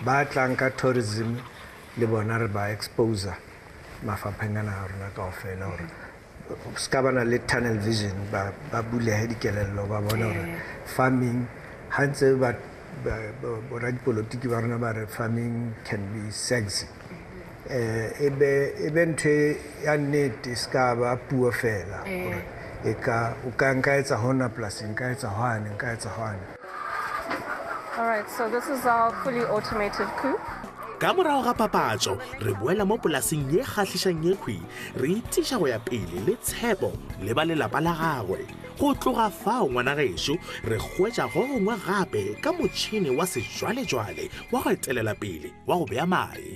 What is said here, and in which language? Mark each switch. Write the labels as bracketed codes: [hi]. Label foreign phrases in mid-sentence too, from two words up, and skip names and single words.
[st] Ba tlang ka tourism le bona re ba exposure mafapheng ana a rona kaofela hore ska bana le [en] tunnel vision [st] ba bulehe dikelello ba bona hore farming ha ntse ba boradipolitiki ba rona ba re [en] farming can be sexy. [st] Ebe ntho ya nnete ska ba puo fela hore o ka nka etsa hona polasing ka etsa hwane nka etsa hwane. [en] All right, so this is our fully automated coop. [nso] Ka morago ga papatso re boela mo polasing ye kgahlishang ye khwi re itiša go ya pele le tshepo le ba lelapa la gagwe. Go tloga fao ngwana gešo re hwetša go gongwe gape ka motšhini wa sejwalejwale wa go etelela pele wa go bea mae.